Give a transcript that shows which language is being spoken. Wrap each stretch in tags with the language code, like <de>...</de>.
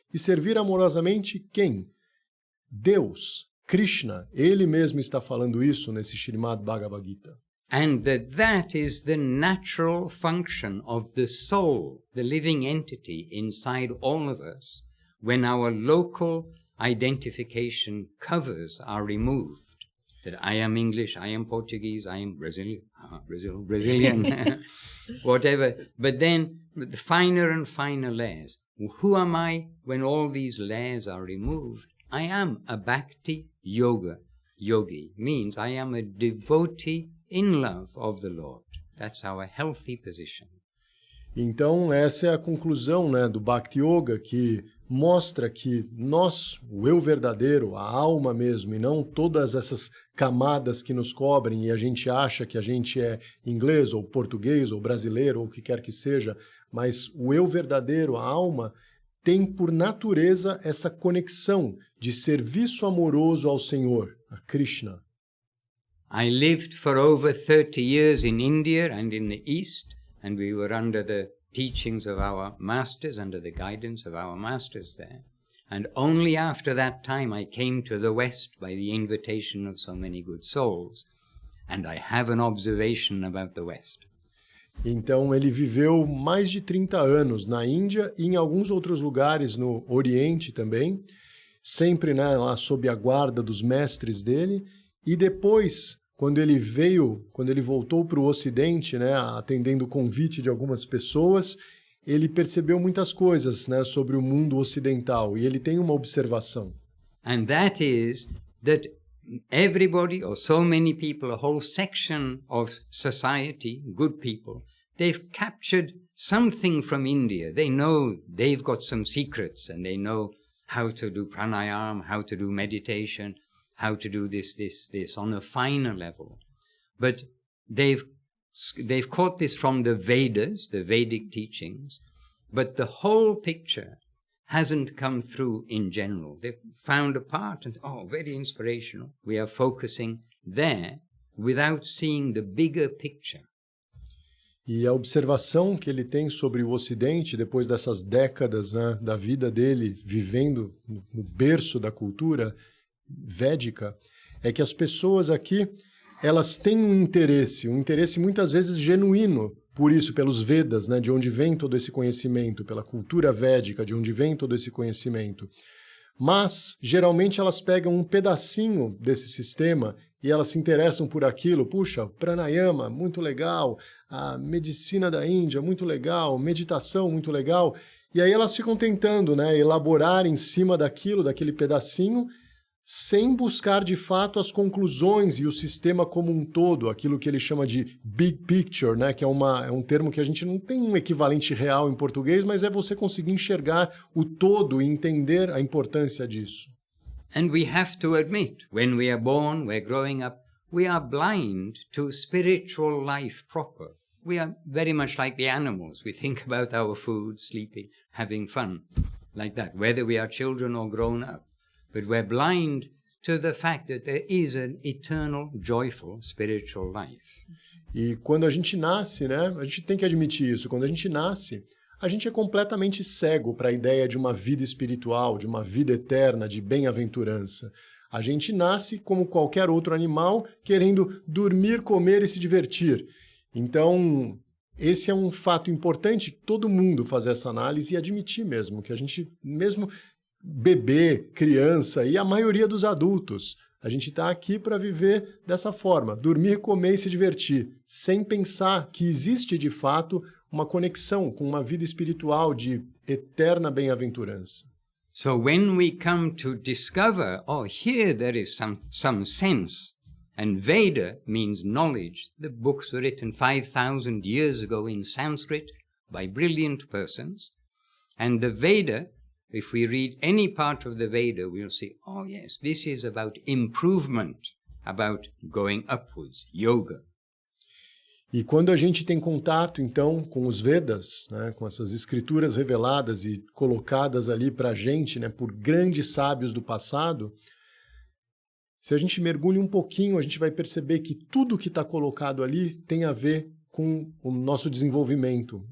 <pt>E servir amorosamente quem? Deus, Krishna. Ele mesmo está falando isso nesse Srimad Bhagavad Gita.</pt> <en>And that is the natural function of the soul, the living entity inside all of us, when our local identification covers are removed. That I am English, I am Portuguese, I am Brazilian, whatever. But then the finer and finer layers. Who am I when all these layers are removed? I am a Bhakti yogi, means I am a devotee in love of the Lord. That's our healthy position.</en> <pt>Então, essa é a conclusão, né, do Bhakti Yoga, que mostra que nós, o eu verdadeiro, a alma mesmo, e não todas essas camadas que nos cobrem e a gente acha que a gente é inglês ou português ou brasileiro ou o que quer que seja, mas o eu verdadeiro, a alma, tem por natureza essa conexão de serviço amoroso ao Senhor, a Krishna.</pt> <en>I lived for over 30 years in India and in the East, and we were under the teachings of our masters, under the guidance of our masters there. And only after that time I came to the West by the invitation of so many good souls. And I have an observation about the West.</en> <pt>Então ele viveu mais de 30 anos na Índia e em alguns outros lugares no Oriente também, sempre, né, lá sob a guarda dos mestres dele. E depois, quando ele voltou para o Ocidente, né, atendendo o convite de algumas pessoas, ele percebeu muitas coisas, né, sobre o mundo ocidental, e ele tem uma observação.</pt> <en>And that is that everybody, or so many people, a whole section of society, good people, they've captured something from India. They know they've got some secrets, and they know how to do pranayama, how to do meditation, how to do this on a finer level. But they've caught this from the Vedas, the Vedic teachings, but the whole picture hasn't come through in general. They've found a part and, very inspirational. We are focusing there without seeing the bigger picture.</en> <pt>E a observação que ele tem sobre o Ocidente, depois dessas décadas, né, da vida dele, vivendo no berço da cultura védica, é que as pessoas aqui, elas têm um interesse muitas vezes genuíno, por isso, pelos Vedas, né, de onde vem todo esse conhecimento, pela cultura védica, de onde vem todo esse conhecimento. Mas, geralmente, elas pegam um pedacinho desse sistema e elas se interessam por aquilo. Puxa, o pranayama, muito legal, a medicina da Índia, muito legal, meditação, muito legal. E aí elas ficam tentando, né, elaborar em cima daquilo, daquele pedacinho, sem buscar de fato as conclusões e o sistema como um todo, aquilo que ele chama de big picture, né, que é um termo que a gente não tem um equivalente real em português, mas é você conseguir enxergar o todo e entender a importância disso.</pt> <en>And we have to admit, when we are born, we're growing up, we are blind to spiritual life proper. We are very much like the animals. We think about our food, sleeping, having fun, like that, whether we are children or grown up. But we're blind to the fact that there is an eternal, joyful spiritual life.</en> <pt>E quando a gente nasce, né, a gente tem que admitir isso, quando a gente nasce, a gente é completamente cego para a ideia de uma vida espiritual, de uma vida eterna, de bem-aventurança. A gente nasce como qualquer outro animal, querendo dormir, comer e se divertir. Então, esse é um fato importante, todo mundo fazer essa análise e admitir mesmo, que a gente, mesmo bebê, criança e a maioria dos adultos, a gente está aqui para viver dessa forma, dormir, comer e se divertir, sem pensar que existe de fato uma conexão com uma vida espiritual de eterna bem-aventurança.</pt> <en>So when we come to discover, oh, here there is some sense, and Veda means knowledge. The books were written 5,000 years ago in Sanskrit by brilliant persons, and the Veda, if we read any part of the Veda, we'll see, oh yes, this is about improvement, about going upwards, yoga.</en> <pt>E quando a gente tem contato, então, com os Vedas, né, com essas escrituras reveladas e colocadas ali para a gente, né, por grandes sábios do passado, se a gente mergulha um pouquinho, a gente vai perceber que tudo que está colocado ali tem a ver com o nosso desenvolvimento.</pt>